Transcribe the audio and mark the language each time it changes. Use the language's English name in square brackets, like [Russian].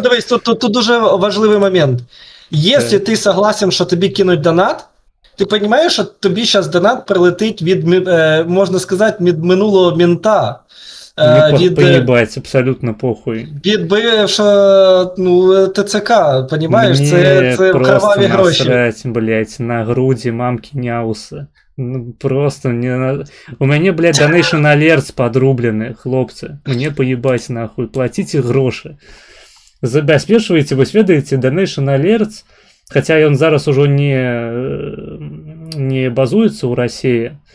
[Ukrainian] дивись, тут дуже важливий момент. [Russian] Если ты согласен, [Ukrainian] що тобі кинуть донат, ти розумієш, що тобі зараз донат прилетить від, можна сказати, від минулого мента. [Russian] Мне поебать, абсолютно похуй. [Ukrainian] Від бившого, ну, ТЦК, понімаєш? Це кроваві гроші. [Russian] насрать, блядь, на груді мамки Няуса. Ну, просто не надо. [Belarusian] У мяне, блядь, Donation Alerts подрублены, хлопцы. [Russian] Мне поебать нахуй, платите гроши. [Belarusian] Забяспечваеце, вось ведаеце, Donation Alerts, хаця ён зараз ужо не базуецца ў Расіі.